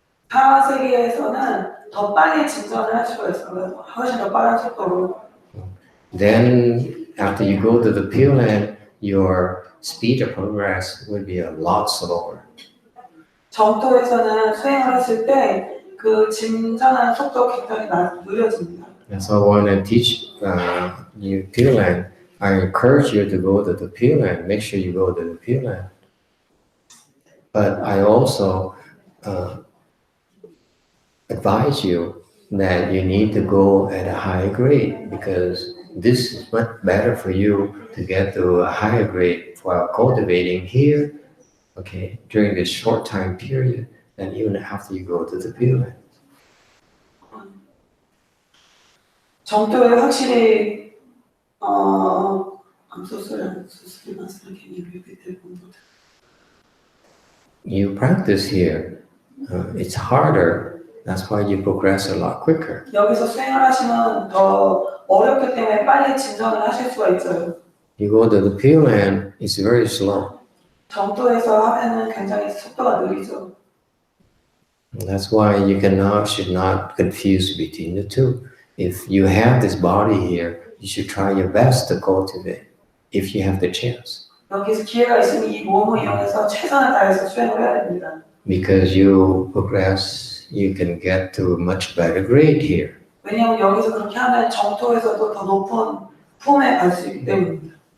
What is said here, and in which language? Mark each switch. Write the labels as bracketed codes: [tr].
[ko] 타세계에서는 더 빨리 진전을 할 수가 있어요. 훨씬 더 빠른 속도로. [en] Then after you go to the Pure Land, your speed of progress will be a lot slower. [ko] 정토에서는 수행을 했을 때 그 진전하는 속도가 굉장히 느려집니다. [en] So I want to teach you Pure Land. I encourage you to go to the Pure Land. Make sure you go to the Pure Land. But I also advise you that you need to go at a higher grade because this is much better for you to get to a higher grade while cultivating here, okay, during this short time period, than even after you go to the Pure Land. [ko] 정토에 확실히 [en] I'm so sorry, Master, can you repeat that one more time? You practice here, it's harder. That's why you progress a lot quicker. [ko] 여기서 수행을 하시면 더 어렵기 때문에 빨리 진전을 하실 수가 있어요. [en] You go to the Pure Land, it's very slow. [ko] 정토에서 하면은 굉장히 속도가 느리죠. [en] That's why you should not confuse between the two. If you have this body here, you should try your best to cultivate if you have the chance. [ko] 여기서 기회가 있으면 이 몸을 이용해서 최선을 다해서 수행을 해야 됩니다. [en] Because you progress, you can get to a much better grade here. [ko] 왜냐하면 여기서 그렇게 하면 정토에서도 더 높은 품에 갈 수 있기 때문입니다.